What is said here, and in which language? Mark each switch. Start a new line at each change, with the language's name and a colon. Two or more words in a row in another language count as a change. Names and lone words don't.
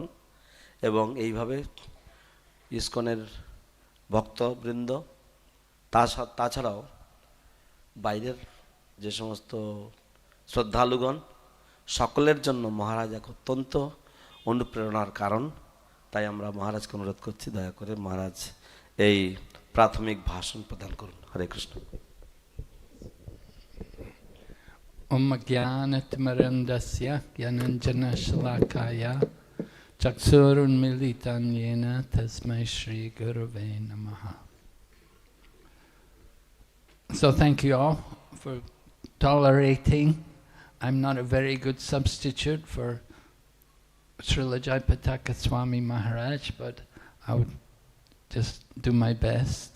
Bangla: এবং এইভাবে ইসকনের ভক্তবৃন্দ তাছাড়াও বাইরের যে সমস্ত শ্রদ্ধালুগণ সকলের জন্য মহারাজ এক অত্যন্ত অনুপ্রেরণার কারণ। তাই আমরা মহারাজকে অনুরোধ করছি দয়া করে মহারাজ এই প্রাথমিক ভাষণ প্রদান করুন। হরে কৃষ্ণ।
Sanskrit: ॐ ज्ञानतिमिरान्धस्य ज्ञानाञ्जन शलाकया चक्षुरुन् मीलितं येन तस्मै श्री गुरवे नमः.
English: So thank you all for tolerating. I'm not a very good substitute for Srila Jayapataka Swami Maharaj, but I would just do my best.